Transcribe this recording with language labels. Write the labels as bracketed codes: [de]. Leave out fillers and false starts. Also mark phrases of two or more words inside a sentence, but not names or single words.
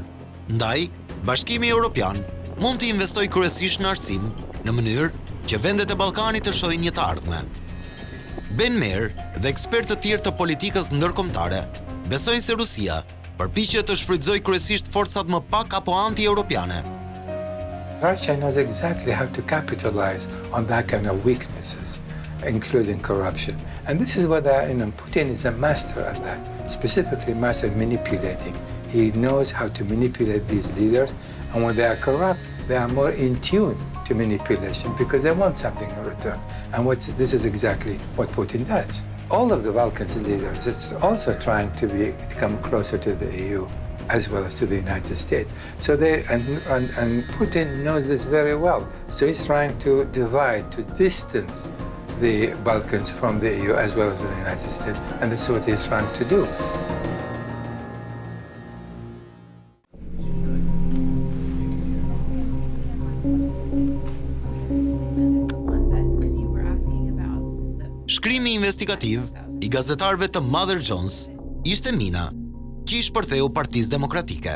[sq] Ndaj, Bashkimi Evropian mund të investojë kryesisht në arsim, në mënyrë që vendet e Ballkanit të shohin një të ardhme. Ben Meyer dhe ekspertë të tjerë të politikës ndërkombëtare besojnë se Rusia përpiqet të shfrytëzojë kryesisht forcat më pak apo anti-europiane. [en] Russia knows exactly how to capitalize on that kind of weaknesses, including corruption. And this is what Putin is a master at that, specifically master manipulating. He knows how to manipulate these leaders, and when they are corrupt, they are more in tune to manipulation because they want something in return. And this is exactly what Putin does. All of the Balkans leaders is also trying to come closer to the EU as well as to the United States. So and Putin knows this very well. So he's trying to divide, to distance the Balkans from the EU as well as the United States. And that's what he's trying to do. [sq] Shkrimi investigativ i gazetarëve të Mother Jones ishte mina që i shpërtheu Partisë Demokratike.